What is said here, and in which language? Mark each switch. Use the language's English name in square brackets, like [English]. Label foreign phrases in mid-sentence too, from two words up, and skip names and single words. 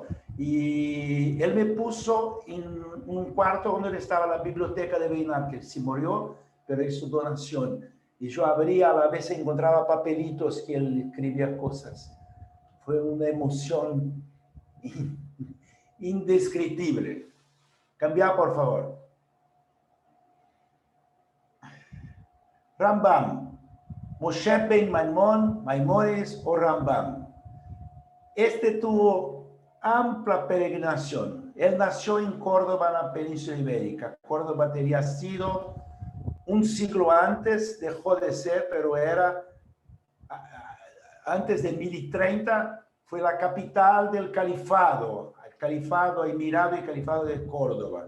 [Spanish] Y él me puso en un cuarto donde estaba la biblioteca de Beinart, que se murió, pero hizo donación. Y yo abría, a la vez encontraba papelitos que él escribía cosas. Fue una emoción indescriptible. Cambia, por favor. Rambam. Moshe Ben Maimónides o Rambam. Este tuvo amplia peregrinación. Él nació en Córdoba, en la península ibérica. Córdoba tenía sido un siglo antes, dejó de ser, pero era antes de 1030, fue la capital del califado, el califado emirado y califado de Córdoba.